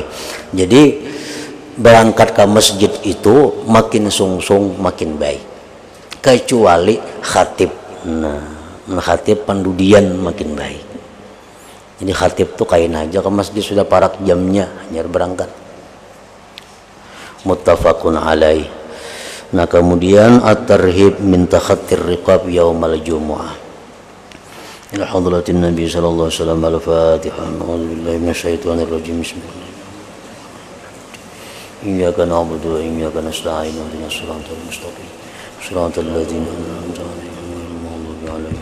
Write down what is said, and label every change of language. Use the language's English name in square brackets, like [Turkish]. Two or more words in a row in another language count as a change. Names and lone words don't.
[Banjar] Jadi berangkat ke masjid itu makin sungsung makin baik, kecuali khatib. Nah, khatib pendudian makin baik. Jadi khatib tuh kain aja ke masjid sudah parak jamnya hanya berangkat. [Arabic] متفق عليه. [Banjar] Nah, kemudian [Arabic] الترهيب من تخطي الرقاب يوم الجمعة. إلى حضرة النبي صلى الله عليه وسلم الفاتحة. أعوذ بالله من الشيطان الرجيم. بسم الله الرحمن الرحيم. إياك نعبد وإياك نستعين اهدنا الصراط المستقيم. صراط الذين أنعمت عليهم غير المغضوب عليهم.